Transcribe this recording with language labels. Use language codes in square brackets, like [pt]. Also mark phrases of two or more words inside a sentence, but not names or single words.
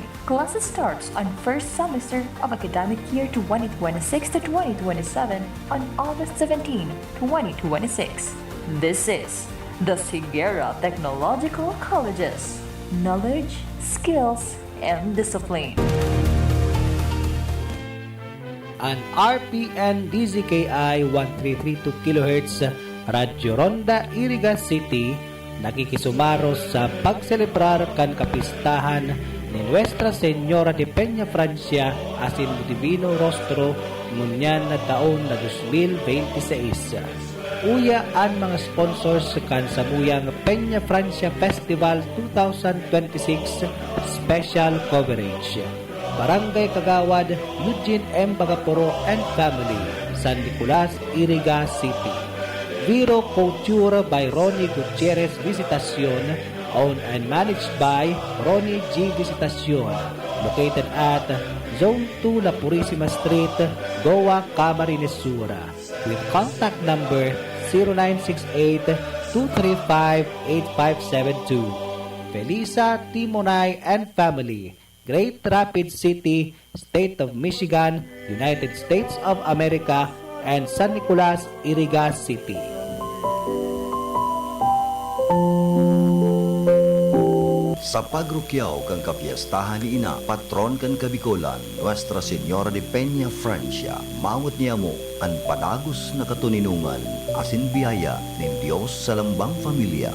[en] Classes starts on first semester of academic year 2026 to 2027 on August 17, 2026. This is the Sigera Technological Colleges. Knowledge, skills, and discipline. [bik] An RPN DZKI 1332 kHz Radyo Ronda Iriga City nakikisumaro sa pagselebrar kan kapistahan ni Nuestra Señora de Peña Francia Asin Divino Rostro ngunyan na taon na 2026. Uya ang mga sponsors kan samuyang Peña Francia Festival 2026 [en] special coverage. Barangay Kagawad, Eugene M. Bagaporo and Family, San Nicolas, Iriga City. Viro Couture by Ronnie Gutierrez Visitacion, owned and managed by Ronnie G. Visitacion, located at Zone 2 La Purisima Street, Goa, Camarines Sur, with contact number 0968-235-8572. Felisa, Timonay and Family, Great Rapids City, State of Michigan, United States of America, and San Nicolas, Iriga City. [bik] Sa pagrukyaw kang kapiyastahan ni Ina, patron kan Kabikolan, Nuestra Señora de Peña Francia, mawat niya mo ang padagos na katuninungan, asin biyaya ng Diyos sa lambang familia.